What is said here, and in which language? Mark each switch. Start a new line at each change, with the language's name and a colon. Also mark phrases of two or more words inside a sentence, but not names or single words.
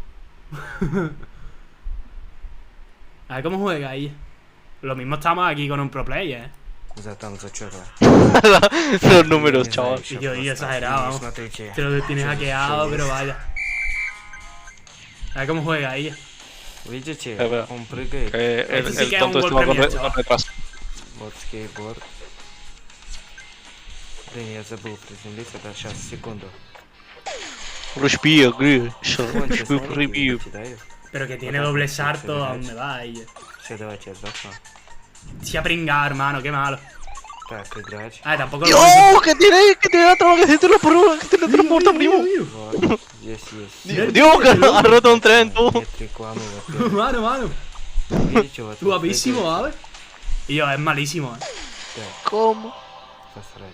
Spanish: A ver cómo juega ahí. Lo mismo estamos aquí con un
English: pro player,
Spanish: Los números, chaval. Y yo exagerado, vamos. Te lo tienes hackeado, pero vaya. A ver cómo juega ella.
Russian: Видите, он прыгает.
Spanish: El tonto está con retraso.
Russian: Вот скейтборд. Блин, я забыл приземлиться, да, сейчас, секунду.
Spanish: Pero que tiene doble salto, ¿a dónde va ella?
Russian: Все, давайте я сдохну.
Spanish: Se ha pringado, hermano, qué malo.
Russian: Так, играть.
Spanish: Ah, tampoco ¡Dios! ¡Que tiene la trama que se te lo transporta, primo! ¡Dios, que ha roto un tren, tú! Mano. Tú guapísimo, ¿sabes? Y yo, es malísimo,